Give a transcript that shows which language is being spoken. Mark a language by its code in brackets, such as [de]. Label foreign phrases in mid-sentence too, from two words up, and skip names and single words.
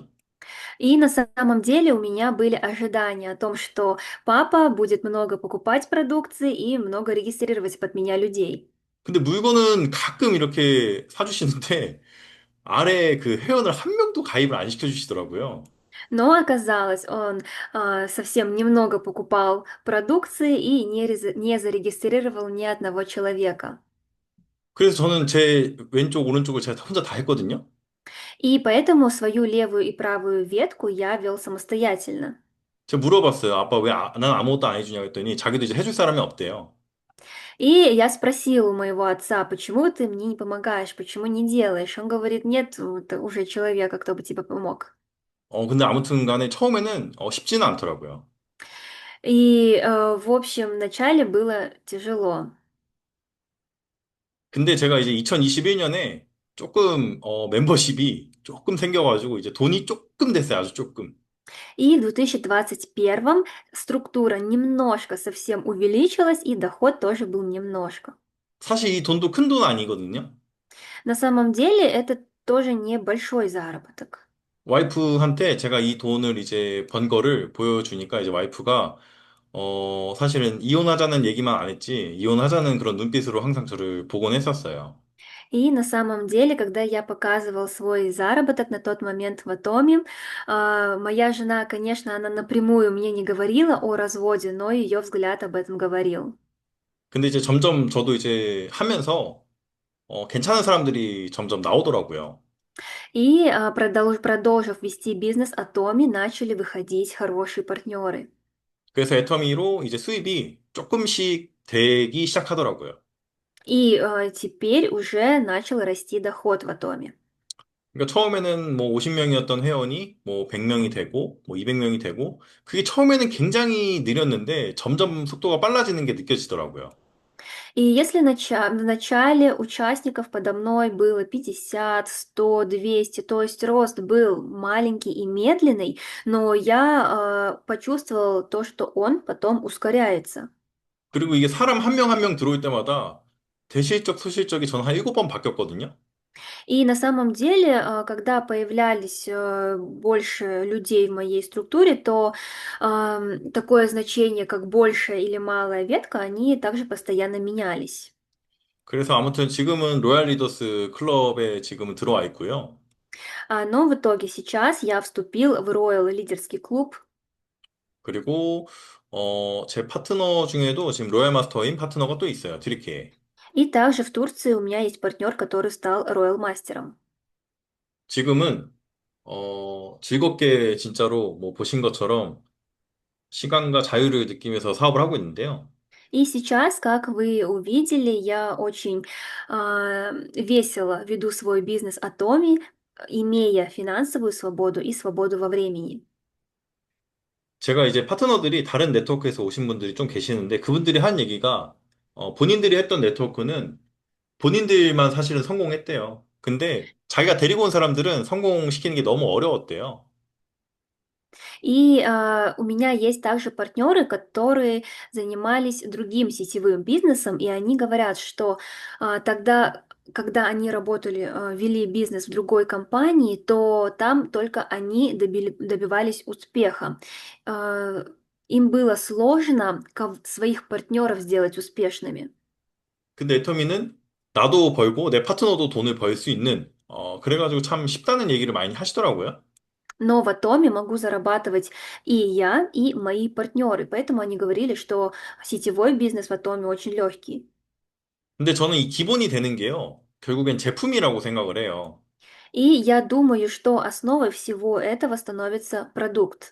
[ru] И на самом деле у меня были ожидания о том, что папа будет много покупать продукции и много регистрировать под меня людей. [ko] 근데 물건은 가끔 이렇게 사주시는데 아래 그 회원을 한 명도 가입을 안 시켜주시더라고요. [ru] Но оказалось, он совсем немного покупал продукции и не зарегистрировал ни одного человека. [ko] 그래서 저는 제 왼쪽, 오른쪽을 제가 혼자 다 했거든요. [ru] И поэтому свою левую и правую ветку я вел самостоятельно. [ko] 제가 물어봤어요. 아빠 왜 난 아무것도 안 해주냐고 했더니 자기도 이제 해줄 사람이 없대요. [ru] И я спросила у моего отца, почему ты мне не помогаешь, почему не делаешь? Он говорит, нет уже человека, кто бы тебе помог. [ko] 근데 아무튼 간에 처음에는 쉽지는 않더라고요. [ru] И, в общем, вначале было тяжело. [ko] 근데 제가 이제 2021년에 조금 멤버십이 조금 생겨가지고 이제 돈이 조금 됐어요. 아주 조금. [ru] И в 2021 структура немножко совсем увеличилась, и доход тоже был немножко. [ko] 사실 이 돈도 큰 돈 아니거든요. [ru] На самом деле это тоже небольшой заработок. [ko] 와이프한테 제가 이 돈을 이제 번 거를 보여주니까 이제 와이프가 사실은 이혼하자는 얘기만 안 했지 이혼하자는 그런 눈빛으로 항상 저를 보곤 했었어요. [ru] И на самом деле, когда я показывал свой заработок на тот момент в Атоме, моя жена, конечно, она напрямую мне не говорила о разводе, но ее взгляд об этом говорил. [ko] 근데 이제 점점 저도 이제 하면서 괜찮은 사람들이 점점 나오더라고요. [ru] И продолжив вести бизнес Атоми, начали выходить хорошие партнеры. [ko] 그래서 애터미로 이제 수입이 조금씩 되기 시작하더라고요. [ru] И теперь уже начал расти доход в Атоме. [ko] 그러니까 처음에는 뭐 50명이었던 회원이 뭐 100명이 되고 뭐 200명이 되고 그게 처음에는 굉장히 느렸는데 점점 속도가 빨라지는 게 느껴지더라고요. [ru] И если в начале участников подо мной было 50, 100, 200, то есть рост был маленький и медленный, но я почувствовал то, что он потом ускоряется. [ko] 그리고 이게 사람 한 명 한 명 들어올 때마다 대실적, 소실적이 저는 한 7번 바뀌었거든요. [ru] И на самом деле, когда появлялись больше людей в моей структуре, то такое значение, как большая или малая ветка, они также постоянно менялись. [ko] 그래서 아무튼 지금은 로얄 리더스 클럽에 지금은 들어와 있고요. [ru] Но в итоге сейчас я вступил в Royal лидерский клуб. [ko] 그리고 제 파트너 중에도 지금 로얄 마스터인 파트너가 또 있어요. 트리케에. [ru] И также в Турции у меня есть партнер, который стал Royal мастером. [ko] 지금은 즐겁게 진짜로 뭐 보신 것처럼 시간과 자유를 느끼면서 사업을 하고 있는데요. [ru] И сейчас, как вы увидели, я очень весело веду свой бизнес Atomi, имея финансовую свободу и свободу во времени. [ko] 제가 이제 파트너들이 다른 네트워크에서 오신 분들이 좀 계시는데 그분들이 한 얘기가 본인들이 했던 네트워크는 본인들만 사실은 성공했대요. 근데 자기가 데리고 온 사람들은 성공시키는 게 너무 어려웠대요. [ru] И у меня есть также партнеры, которые занимались другим сетевым бизнесом, и они говорят, что тогда, когда они работали, вели бизнес в другой компании, то там только они добивались успеха. А, Им было сложно своих партнеров сделать успешными. [ko] 근데 애터미는 나도 벌고 내 파트너도 돈을 벌 수 있는 그래가지고 참 쉽다는 얘기를 많이 하시더라고요. [ru] Но в Атоме могу зарабатывать и я, и мои партнеры. Поэтому они говорили, что сетевой бизнес в Атоме очень легкий. [ko] 근데 저는 이 기본이 되는 게요. 결국엔 제품이라고 생각을 해요. [ru] И я думаю, что основой всего этого становится продукт.